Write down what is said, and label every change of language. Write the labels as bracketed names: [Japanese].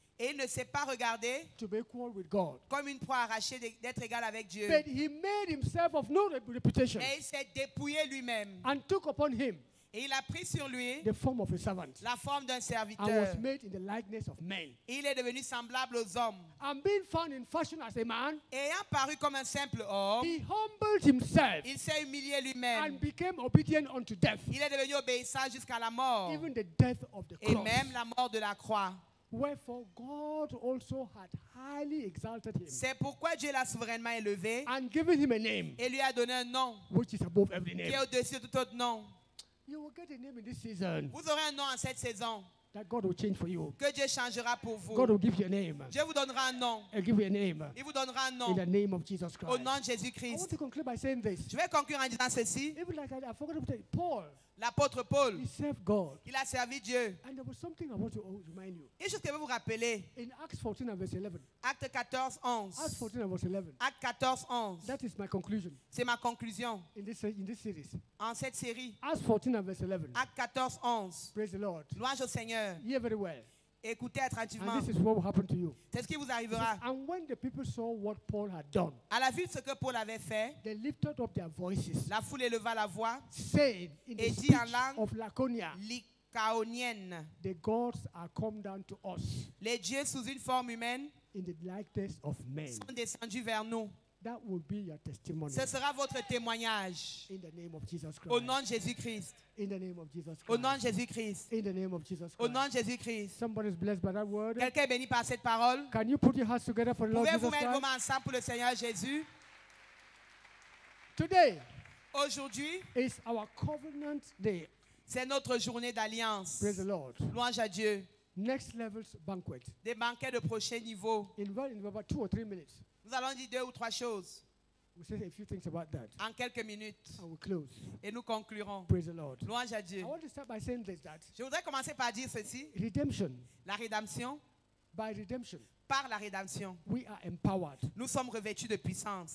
[French] Et il ne s'est pas regardé [English] to be equal with God. [French] Comme une proie arrachée d'être égal avec Dieu. [English] But he made himself of no reputation. [French] Mais il s'est dépouillé lui-même. [English] And took upon him. [French] Et il a pris sur lui [English] the form of a servant. [French] La forme d'un serviteur. [English] And was made in the likeness of men. [French] Et il est devenu semblable aux hommes. [English] And being found in fashion as a man. [French] Ayant paru comme un simple homme. [English] He humbled himself. [French] Il s'est humilié lui-même. [English] And became obedient unto death. [French] Il est devenu obéissant jusqu'à la mort. [English] Even the death of the cross. [French] Et même la mort de la croix. [English] Wherefore God also had highly exalted him. [French] C'est pourquoi Dieu l'a souverainement élevé. [English] And given him a name. [French] Et lui a donné un nom. [English] Which is above every name. [French] Qui est au-dessus de tout autre nom. [English] You will get a name in this season. [French] Vous aurez un nom en cette saison. [English] That God will change for you. [French] Que Dieu changera pour vous. [English] God will give you a name. [French] Dieu vous donnera un nom. [English] He'll give you a name. [French] Il vous donnera un nom. [English] In the name of Jesus Christ. [French] Au nom de [English] I [French] Jésus-Christ. [English] want to conclude by saying this. [French] Je vais conclure en disant ceci. [English] Even like I forgot to tell you, Paul. [French] L'apôtre Paul. [English] He served God. [French] Il a servi Dieu. [English] And there was something I want to remind you. [French] Une chose que je veux vous rappeler. [English] In Acts 14 and verse 11. [French] Acte 14, 11. [English] Acts 14 and verse 11. [French] Acte 14, 11. [English] That is my conclusion. [French] C'est ma conclusion. [English] In this series. [French] En cette série. [English] Acts 14 and verse 11. [French] Acte 14, 11. [English] Praise the Lord. [French] Louange au Seigneur. [English] Hear very well. [French] Écoutez attentivement. [English] And this is what will happen to you. [French] C'est ce qui vous arrivera. [English] And when the people saw what Paul had done, [French] à la vue de ce que Paul avait fait, [English] they lifted up their voices. [French] La foule éleva la voix. [English] Saying in the [French] dit en [English] speech [French] langue [English] of Laconia, [French] lycaonienne, [English] the gods are come down to us. [French] Les dieux sous une forme humaine, [English] in the likeness of men, [French] sont descendus vers nous. [English] That will be your testimony. [French] Ce sera votre témoignage. [English] In the name of Jesus Christ. [French] Au nom de Jésus-Christ. [English] In the name of Jesus Christ. [French] Au nom de Jésus-Christ. [English] In the name of Jesus Christ. [French] Au nom de Jésus-Christ. [English] Somebody is blessed by that word. [French] Quelqu'un est béni par cette parole. [English] Can you put your hands together for the Lord Jesus [French] Pouvez-vous mettre [English] Christ? [French] vos mains ensemble pour le Seigneur Jésus? [English] Today. [French] Aujourd'hui. [English] Is our covenant day. [French] C'est notre journée d'alliance. [English] Praise the Lord. [French] Louange à Dieu. [English] Next level's banquet. [French] Des banquets de prochain niveau. [English] In about 2 or 3 minutes. [French] Nous allons dire 2 ou 3 choses. [English] We'll say a few things about that. [French] En quelques minutes. [English] And we'll close. [French] Et nous conclurons. [English] Praise the Lord. [French] Louange à Dieu. [English] I want to start by saying this, that [French] Je voudrais commencer par dire ceci. [English] Redemption. [French] La rédemption. [English] By redemption. [French] Par la rédemption, [English] we are empowered. [French] Nous sommes revêtus de puissance.